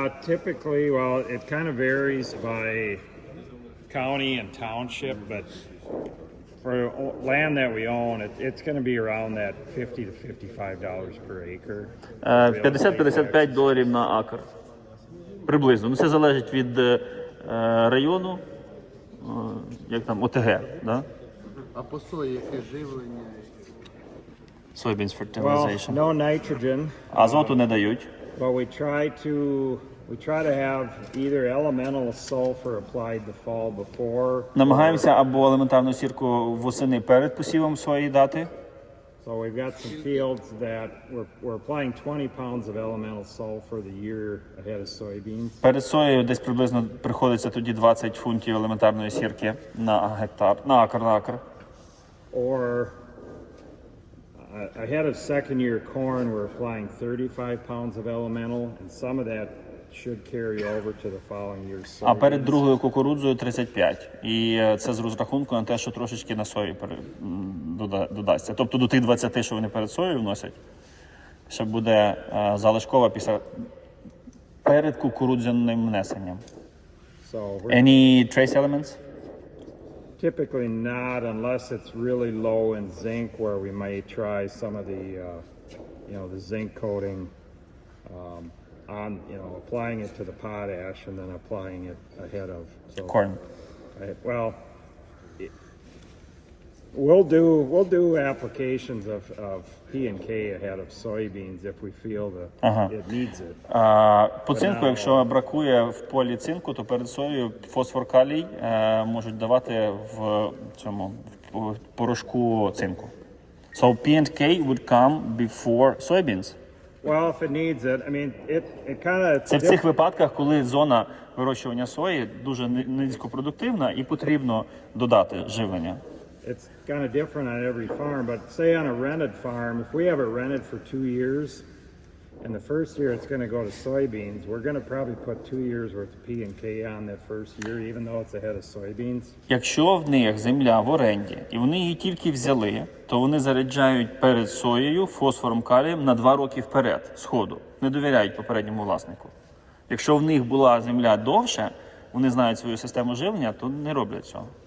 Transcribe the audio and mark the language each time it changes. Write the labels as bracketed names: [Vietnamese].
[English] Typically, well, it kind of varies by county and township, but for land that we own, it's going to be around that $50 to $55 per acre. [Ukrainian] $50-55 на акр. Приблизно. Ну, це залежить від району, як там, ОТГ, да? А по сої яке живлення? [English] Soybeans Well, fertilization. no nitrogen, [Ukrainian] Азоту не дають. [English] but we try to have either elemental sulfur applied the fall before. [Ukrainian] Намагаємося або елементарну сірку восени перед посівом сої дати. [English] So we've got some fields that we're applying 20 pounds of elemental sulfur the year ahead of soybeans. [Ukrainian] Перед соєю десь приблизно приходиться тоді 20 фунтів елементарної сірки на гектар, на акр. [English] Or ahead of second year corn, we're applying 35 pounds of elemental, and some of that should carry over to the following year's [Ukrainian] А перед [English] soybeans. [Ukrainian] другою кукурудзою 35. І це з розрахунку на те, що трошечки на сої додасться. Тобто до тих 20, що вони перед соєю вносять, ще буде залишкова після перед кукурудзяним внесенням. [English] So Any trace elements? typically not, unless it's really low in zinc, where we may try some of the, the zinc coating on, applying it to the potash and then applying it ahead of. So, Corn. Well, we'll do applications of P and K ahead of soybeans if we feel that it needs it. [Ukrainian] По цинку, якщо бракує в полі цинку, то перед соєю фосфор калій можуть давати в цьому в порошку цинку. [English] So P and K would come before soybeans. Well, if it needs it, I mean, it kind of. [Ukrainian] Це в цих випадках, коли зона вирощування сої дуже низькопродуктивна і потрібно додати живлення. [English] It's kind of different on every farm, but say on a rented farm, if we have it rented for 2 years, and the first year it's going to go to soybeans, we're going to probably put 2 years worth of P and K on that first year, even though it's ahead of soybeans. [Ukrainian] Якщо в них земля в оренді, і вони її тільки взяли, то вони заряджають перед соєю фосфором калієм на 2 роки вперед, сходу. Не довіряють попередньому власнику. Якщо в них була земля довше, вони знають свою систему живлення, то не роблять цього.